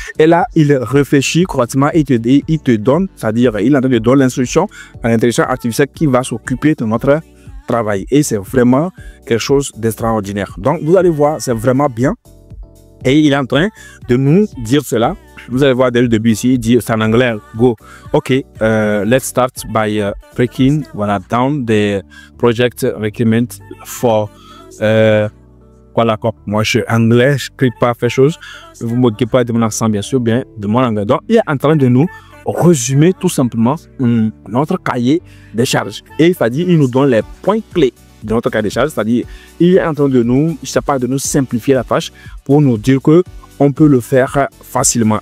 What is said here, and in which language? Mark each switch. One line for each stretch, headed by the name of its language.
French: Et là, il réfléchit correctement et il te donne, c'est-à-dire il est en train de donner l'instruction à l'intelligence artificielle qui va s'occuper de notre travail. Et c'est vraiment quelque chose d'extraordinaire. Donc, vous allez voir, c'est vraiment bien. Et il est en train de nous dire cela. Vous allez voir dès le début ici, il dit, c'est en anglais, go.
English: OK, let's start by breaking down the project requirement for...
French: voilà, quoi. Moi, je suis anglais, je ne sais pas faire chose. Vous ne me moquez pas de mon accent, bien sûr, bien de mon anglais. Donc, il est en train de nous résumer tout simplement notre cahier des charges. Et il va dire, il nous donne les points clés de notre cahier des charges, c'est-à-dire, il est en train de nous, de nous simplifier la tâche pour nous dire que on peut le faire facilement.